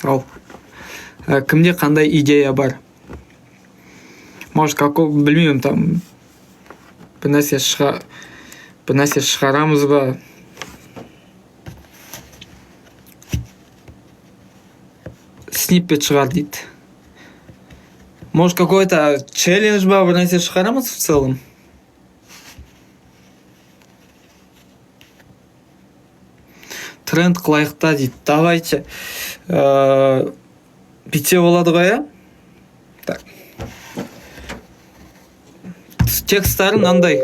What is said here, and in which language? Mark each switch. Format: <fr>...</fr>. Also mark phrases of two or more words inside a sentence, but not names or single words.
<kk>Ал кімде қандай идея бар? Может, білмеймін, там бір нәрсе шығарамыз ба? Сниппет шығар дейді.</kk> <ru>Может, какой-то челлендж</ru> <kk>ба, бір нәрсе шығарамыз</kk> <ru>в целом?</ru> <kk>Тренд қылайықта дейді. Давайте. Бите болады ғой, ә? Так. Текстары мынандай.</kk>